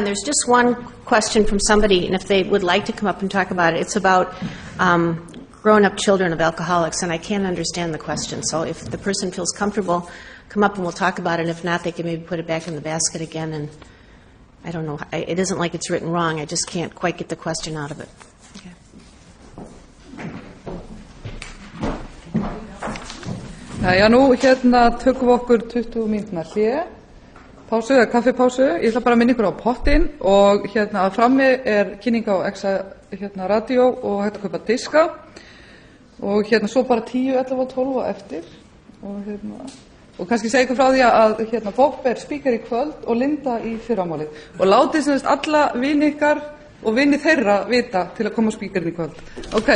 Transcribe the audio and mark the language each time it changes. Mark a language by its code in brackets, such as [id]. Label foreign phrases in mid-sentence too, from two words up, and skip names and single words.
[en] There's just one question from somebody, and if they would like to come up and talk about it, it's about grown-up children of alcoholics, and I can't understand the question. So if the person feels comfortable, come up and we'll talk about it. If not, they can maybe put it back in the basket again, and I don't know. It isn't like it's written wrong. I just can't quite get the question out of it. Okay. [is] Jæja, nú tökum við okkur 20 mínútna hlé, pásu eða kaffipásu. Ég ætla bara að minna ykkur á pottinn og að frammi kynning á Exa radio og hægt að kaupa diska og svo bara 10, 11 og 12 og eftir og kannski segja ykkur frá því að Bob speaker í kvöld og Lynda í fyrramálið og látið sem þess alla vini ykkar og vini þeirra vita til að koma speakerin í kvöld.